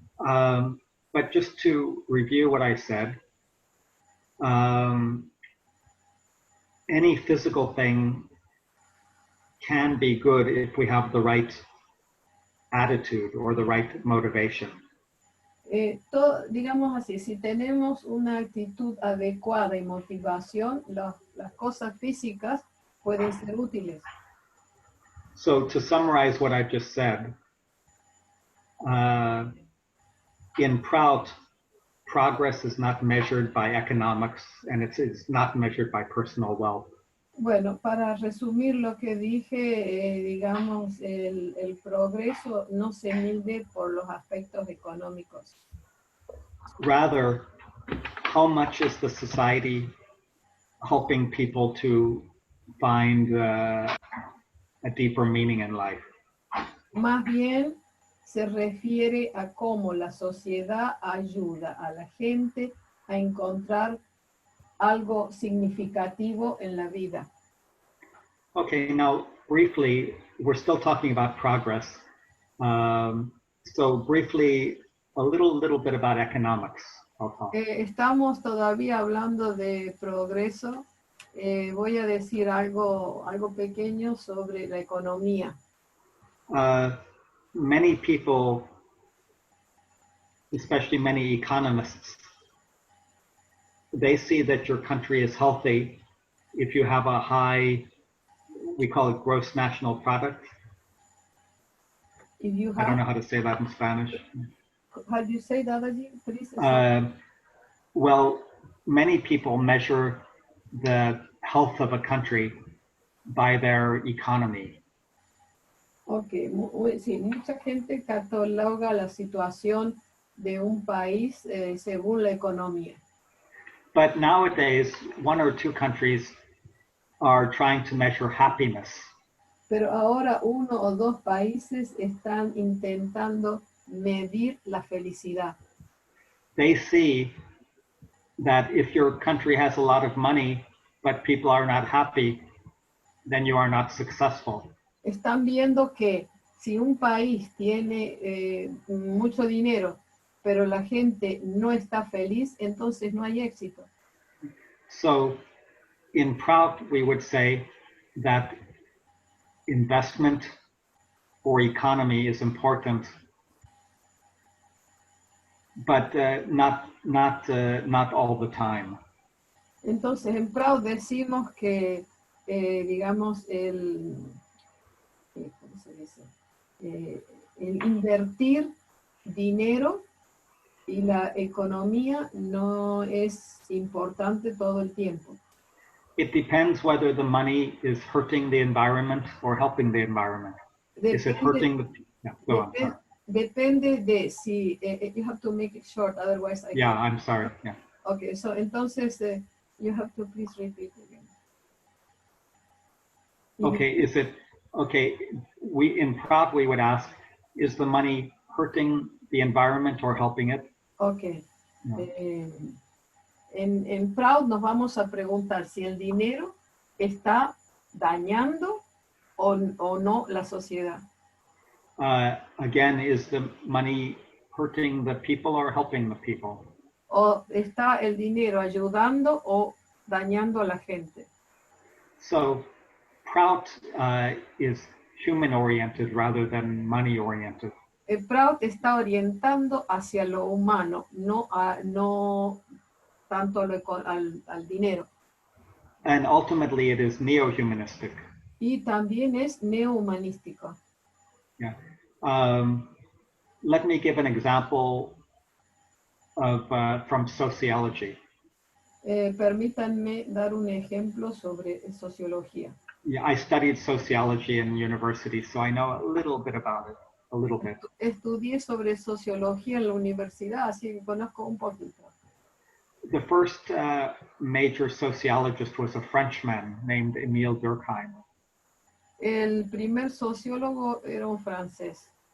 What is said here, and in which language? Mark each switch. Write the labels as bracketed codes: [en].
[en] But just to review what I said, any physical thing can be good if we have the right attitude or the right motivation. [es] Digamos así, si tenemos una actitud adecuada y motivación, las cosas físicas pueden ser útiles. [en] So to summarize what I've just said, in Prout, progress is not measured by economics and it's not measured by personal wealth. [es] Bueno, para resumir lo que dije, digamos, el progreso no se mide por los aspectos económicos. [en] Rather, how much is the society helping people to find a deeper meaning in life? [es] Más bien, se refiere a cómo la sociedad ayuda a la gente a encontrar algo significativo en la vida. [en] Okay, now briefly, we're still talking about progress. So briefly, a little bit about economics. I'll talk. [es] Estamos todavía hablando de progreso. Voy a decir algo pequeño sobre la economía. [en] Many people, especially many economists, they see that your country is healthy if you have a high, we call it gross national product. If you have, I don't know how to say that in Spanish. How do you say that, please? Well, many people measure the health of a country by their economy. [es] Okay, sí, mucha gente cataloga la situación de un país según la economía. [en] But nowadays, one or two countries are trying to measure happiness. [es] Pero ahora uno o dos países están intentando medir la felicidad. [en] They see that if your country has a lot of money, but people are not happy, then you are not successful. [es] Están viendo que si un país tiene mucho dinero, pero la gente no está feliz, entonces no hay éxito. [en] So in Prout, we would say that investment for economy is important, but not all the time. [es] Entonces en Prout decimos que, digamos, ¿cómo se dice? El invertir dinero y la economía no es importante todo el tiempo. [en] It depends whether the money is hurting the environment or helping the environment. Is it hurting the... Yeah, go on. Sorry. [es] Depende de si... [en] you have to make it short, otherwise I Yeah, can't. I'm sorry. Yeah. Okay, so entonces you have to please repeat again. Okay, is it... Okay, in Prout we would ask, is the money hurting the environment or helping it? Okay. No. [es] En Prout nos vamos a preguntar si el dinero está dañando o no la sociedad. [en] Again, is the money hurting the people or helping the people? [es] O está el dinero ayudando o dañando a la gente. [en] So Prout is human-oriented rather than money-oriented. [es] Prout está orientando hacia lo humano, no tanto al dinero. [en] And ultimately it is neo-humanistic. [es] Y también es neohumanístico. [en] Yeah. Let me give an example of from sociology. [es] Permítanme dar un ejemplo sobre sociología. [en] Yeah, I studied sociology in university, so I know a little bit about it, a little bit. [es] Estudié sobre sociología en la universidad, así que conozco un poquito. [en] The first major sociologist was a Frenchman named Émile Durkheim. [es] El primer sociólogo era un francés.